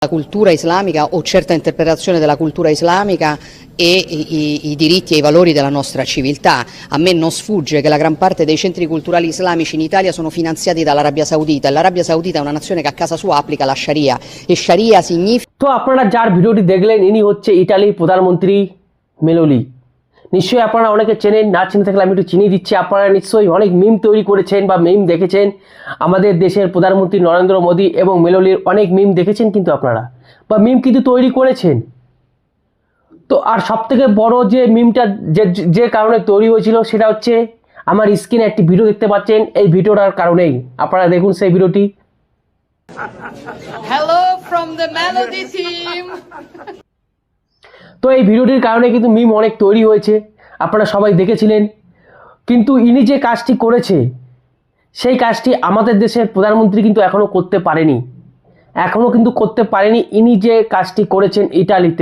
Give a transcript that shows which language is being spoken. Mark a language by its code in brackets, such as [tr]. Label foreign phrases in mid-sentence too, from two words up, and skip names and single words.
[it] La cultura islamica o certa interpretazione della cultura islamica e i diritti e i valori della nostra civiltà. A me non sfugge che la gran parte dei centri culturali islamici in Italia sono finanziati dall'Arabia Saudita e l'Arabia Saudita è una nazione che a casa sua applica la Sharia e Sharia significa... [bn] তো আপনারা যার ভিডিওটি দেখলেন ইনি হচ্ছে ইতালির প্রধানমন্ত্রী মেলোলি। নিশ্চয়ই আপনারা অনেকে চেনেন, না চিনে থাকলে আমি একটু চিনিয়ে দিচ্ছি। আপনারা নিশ্চয়ই অনেক মিম তৈরি করেছেন বা মিম দেখেছেন, আমাদের দেশের প্রধানমন্ত্রী নরেন্দ্র মোদী এবং মেলোলির অনেক মিম দেখেছেন কিন্তু আপনারা, বা মিম কিন্তু তৈরি করেছেন। তো আর সবথেকে বড় যে মিমটা যে কারণে তৈরি হয়েছিল সেটা হচ্ছে আমার স্ক্রিনে একটি ভিডিও দেখতে পাচ্ছেন, এই ভিডিওটার কারণেই। আপনারা দেখুন সেই ভিডিওটি। [en] Hello from the Melody team. [bn] তো এই ভিডিওটির কারণে কিন্তু মিম অনেক তৈরি হয়েছে, আপনারা সবাই দেখেছিলেন। কিন্তু ইনি যে কাজটি করেছে সেই কাজটি আমাদের দেশের প্রধানমন্ত্রী কিন্তু এখনও করতে পারেনি, ইনি যে কাজটি করেছেন ইটালিতে।